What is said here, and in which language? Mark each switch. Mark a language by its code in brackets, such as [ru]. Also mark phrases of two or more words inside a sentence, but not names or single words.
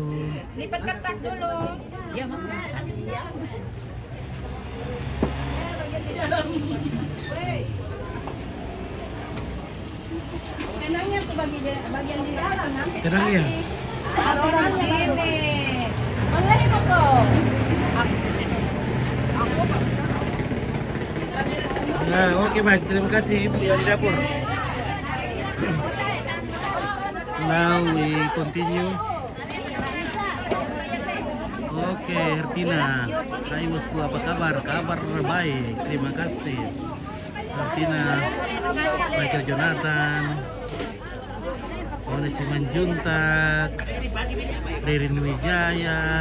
[id] Lipat kertas dulu. Ya makan. Enaknya tuh bagian di dalam nanti. Tenang ya. Orang sini. Malay mo ko. Nah, oke baik. Terima kasih beliau di dapur. [en] Now we continue. [id] Oke, Hertina. Hai bosku, apa kabar? Kabar baik. Terima kasih. Hertina, Michael Jonathan, Onesiman Juntak, Ririn Wijaya.